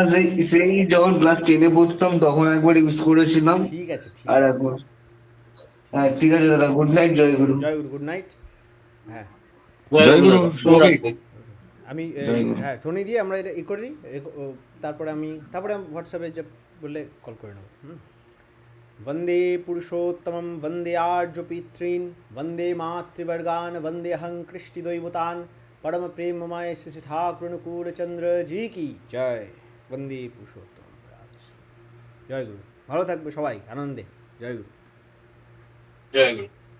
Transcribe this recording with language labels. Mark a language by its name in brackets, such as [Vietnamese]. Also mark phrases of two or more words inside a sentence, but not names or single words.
[Bangla] না সেই যখন ক্লাস 10-এ পড়তাম তখন একবার ইউজ করেছিলাম। ঠিক আছে আর একবার, হ্যাঁ ঠিক আছে দাদা, [English] good night, [Bangla] জয় গুরু। [English] good night. হ্যাঁ, [Bangla] জয় গুরু। আমি জয় গুরু। হ্যাঁ টোনি দিয়ে আমরা এটা ই করি তারপরে আমি হোয়াটসঅ্যাপে যে বললে কল করে নেবো [Sanskrit] वन्दे पुरुषोत्तमं वन्दे आर्यपितॄन् वन्दे मातृवर्गान् वन्देऽहं कृष्टिदैवतान् परमप्रेममय श्री ठाकुरनुकूलचंद्र जी की जय वन्दे पुरुषोत्तम [Bangla] জয় গুরু ভালো থাকবে সবাই আনন্দে জয় গুরু জয় গুরু।